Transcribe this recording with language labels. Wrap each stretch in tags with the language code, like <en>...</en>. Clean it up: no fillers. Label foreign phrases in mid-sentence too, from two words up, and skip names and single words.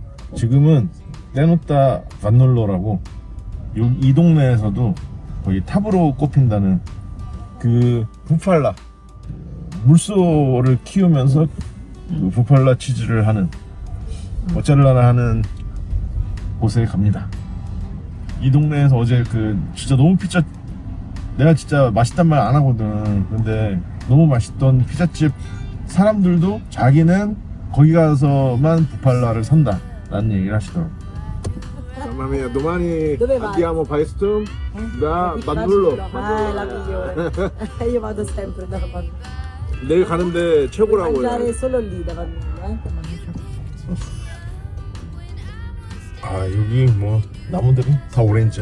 <ko>지금은 떼노타 반놀로라고 이 동네에서도 거의 탑으로 꼽힌다는 그 부팔라 물소를 키우면서 그 부팔라 치즈를 하는 모짜렐라를 하는 곳에 갑니다. 이 동네에서 어제 그 진짜 너무 피자, 내가 진짜 맛있단 말 안 하거든. 근데 너무 맛있던 피자집 사람들도 자기는 거기 가서만 부팔라를 산다 라는 얘기를 하시더라고.</ko> <it>Mamma mia, domani Dove vai? andiamo a Paestum da Bandullo. Ah, è la migliore. Io vado sempre da Bandullo.</it> <ko>내일 가는데 최고라고.</ko> <it>Mangiare solo lì da Bandullo,</it> <ko>아, 여기 뭐 나무들이 다 오렌지야.</ko>